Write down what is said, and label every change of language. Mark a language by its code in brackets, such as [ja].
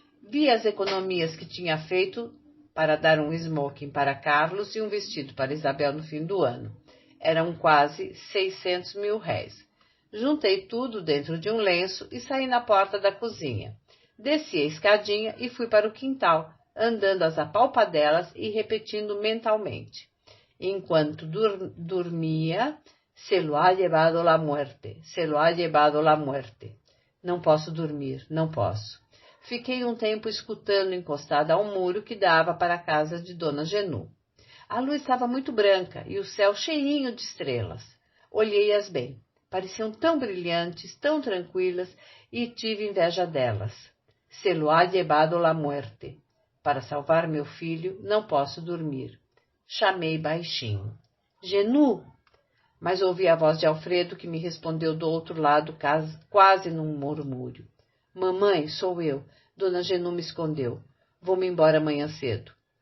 [pt] Vi as economias que tinha feito para dar um smoking para Carlos e um vestido para Isabel no fim do ano. Eram quase 600 mil réis. Juntei tudo dentro de um lenço e saí na porta da cozinha. Desci a escadinha e fui para o quintal, andando às apalpadelas e repetindo mentalmente. Enquanto dormia, [es] se lo ha llevado la muerte, se lo ha llevado la muerte. [pt] Não posso dormir, não posso. Fiquei um tempo escutando encostada ao muro que dava para a casa de Dona Genu. A lua estava muito branca e o céu cheinho de estrelas. Olhei-as bem. Pareciam tão brilhantes, tão tranquilas, e tive inveja delas. [es] Se lo ha llevado la muerte. [pt] Para salvar meu filho, não posso dormir. Chamei baixinho. Genu! Mas ouvi a voz de Alfredo que me respondeu do outro lado, quase num murmúrio. Mamãe, sou eu. Dona Genu me escondeu. Vou-me embora amanhã cedo.